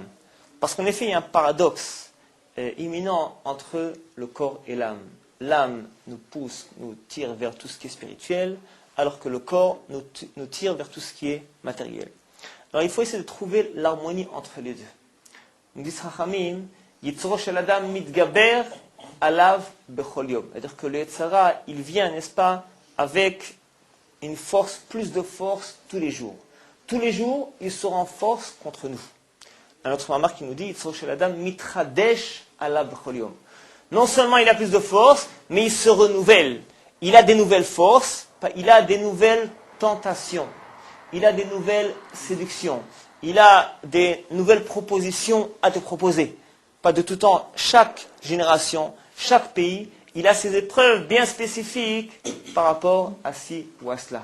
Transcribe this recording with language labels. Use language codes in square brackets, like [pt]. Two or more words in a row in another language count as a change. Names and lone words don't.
[fr] Parce qu'en effet, il y a un paradoxe imminent entre le corps et l'âme. L'âme nous pousse, nous tire vers tout ce qui est spirituel, alors que le corps nous tire vers tout ce qui est matériel. Alors il faut essayer de trouver l'harmonie entre les deux. Nous dit Chachamim, [he] יצרו של אדם מתגבר עליו בכל יום. [fr] C'est-à-dire que le Yetzara, il vient, n'est-ce pas, avec une force, plus de force tous les jours. Tous les jours, il sera en force contre nous. Un autre mamar qui nous dit, [he] יצרו של אדם מתחדש עליו בכל יום. [fr] Non seulement il a plus de force, mais il se renouvelle. Il a des nouvelles forces, il a des nouvelles tentations, il a des nouvelles séductions, il a des nouvelles propositions à te proposer. Pas de tout temps, chaque génération, chaque pays, il a ses épreuves bien spécifiques par rapport à ci ou à cela.